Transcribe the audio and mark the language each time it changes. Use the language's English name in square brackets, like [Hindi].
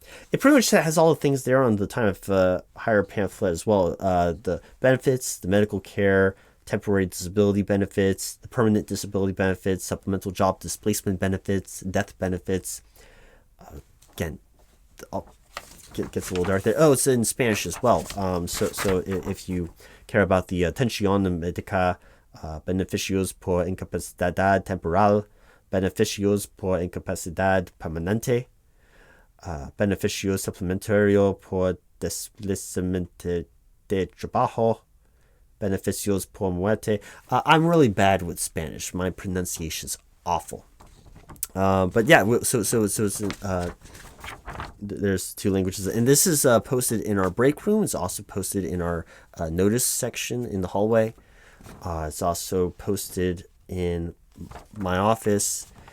[English] It pretty much has all the things there on the time of hire pamphlet as well. The benefits, the medical care, temporary disability benefits, the permanent disability benefits, supplemental job displacement benefits, death benefits. Again, gets a little dark there. Oh, it's in Spanish as well. So if you care about the [Spanish] atención médica, beneficios por incapacidad temporal, beneficios por incapacidad permanente, beneficio suplementario por desplazamiento de trabajo, beneficios por muerte. [English] I'm really bad with Spanish. My pronunciation's awful. But yeah, so it's there's two languages, and this is posted in our break room. It's also posted in our notice section in the hallway. It's also posted in my office.